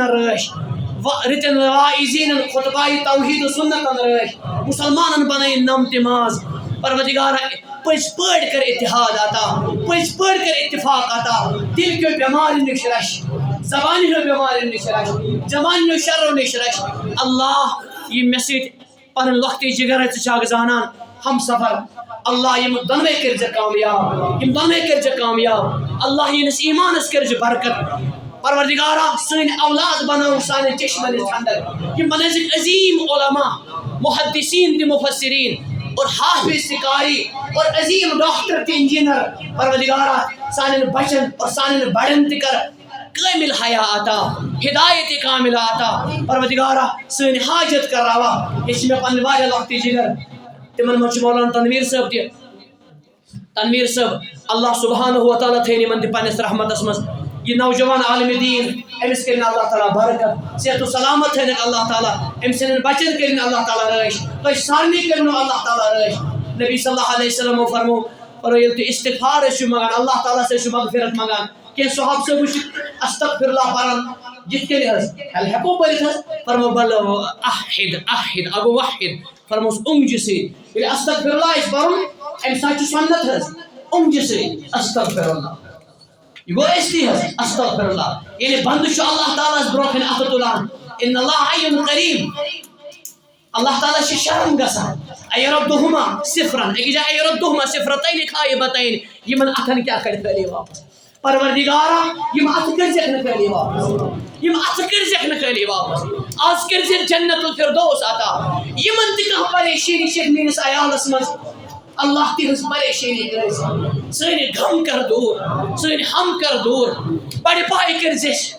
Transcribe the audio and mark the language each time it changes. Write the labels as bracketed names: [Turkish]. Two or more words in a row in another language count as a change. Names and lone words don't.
[Kashmiri] رٲچھ رٕتٮ۪ن واعظیٖنن خطباء توحید و سنتن رٲچھ مسلمانن بنٲیِن نمتہِ ماز پروردگارا پٔزۍ پٲٹھۍ کر اتحاد عطا پٔزۍ پٲٹھۍ کر اتفاق عطا دل کیو بٮ۪مارِ نِش رچھ زبانہِ ہٕنٛدیو بٮ۪مارٮ۪و نِش رچھ جوانہِ ہٕنٛدیو شرو نِش رچھ اللہ یِم مےٚ سۭتۍ پنٕنۍ لۄکٹے جگر ژٕ چھکھ زانان ہم سفر اللہ یِم دۄنوَے کٔرۍ زِ کامیاب یِم دۄنوَے کٔرۍ زِ کامیاب اللہ یِہنٛدِس ایمانس کٔرۍ زِ برکت پروردگارا سٲنۍ اولاد بنٲوُکھ سانٮ۪ن چشمن ہٕنٛدۍ ٹھنڈک یِم بنٲوزِکھ عظیٖم علما محدثین تہِ مفسرین اور حافظ قاری اور عظیم ڈاکٹر تہِ انجینئر پروردگارا سانٮ۪ن بچن اور سانٮ۪ن بڑٮ۪ن تہِ کر کامل حیا عطا ہدایت کامل عطا پروردگارا سٲنۍ حاجت کر روا یہِ چھِ مےٚ پنٕنۍ واریاہ لۄکٹہِ جگر تمن منٛز چھُ مولانا تنویر صٲب تہِ تنویر صٲب [Arabic] اللہ سبحانہ و تعالیٰ [Kashmiri] تھٲیِن یمن تہِ پننِس رحمتس منٛز یہ نوجوان عالم دین امس کرن اللہ تعالیٰ برکت صحت و سلامت تھٲینکھ اللہ تعالیٰ أمۍ سٕنٛدٮ۪ن بچن کرن اللہ تعالیٰ رٲچھ تۄہہِ سارنٕے کٔرنو اللہ تعالیٰ رٲچھ نبی [Arabic] صلی اللہ علیہ وسلمو [Kashmiri] فرمو ییٚلہِ تُہۍ استغفار ٲسِو منگان اللہ تعالیٰ ٲسۍ چھُ مغفرت منگان کینٛہہ صحابہٕ صٲب وٕچھِکھ [Arabic] استغفر اللہ [Kashmiri] پران یِتھ کٔنۍ حظ ہیٚلہِ ہٮ۪کو پٔرِتھ حظ فرمو بل احد اگو واحد فرموس اونٛگجہِ سۭتۍ ییٚلہِ [Arabic] استغفر اللہ [Kashmiri] آسہِ پرُن امہِ ساتہٕ چھُ سنت حظ اونٛگجہِ سۭتۍ [Arabic] استغفر اللہ [Kashmiri] یہ گو استی حظ [Arabic] استغفر اللہ [Kashmiri] یعنی بندٕ چھُ اللہ تعالیٰ ہس برونٛہہ کنہِ اَتھٕ تُلان [Arabic] ان اللہ حیٌّ قریٖب [Kashmiri] اللہ تعالیٰ چھِ شرم گژھان ایردہما صفرن أکِس جایہِ [Arabic] ایردہما صفرتین خائبتین [Kashmiri] یمن اتھن کیٛاہ کڑِ خٲلی واپس پروردگارا یم اتھٕ کٔرزٮ۪کھ نہٕ خٲلی واپس یم اتھٕ کٔرزٮ۪کھ نہٕ خٲلی واپس آز کٔرزٮ۪کھ [Arabic] جنت الفردوس [Kashmiri] عطا یمن تہِ کانٛہہ پریشٲنی چھےٚ میٲنِس عیالس منٛز اللہ تہنٛز پریشٲنی کٔرزِ سٲنۍ غم کر دوٗر سٲنۍ ہم کر دوٗر بڑِ پایہِ کٔرزِ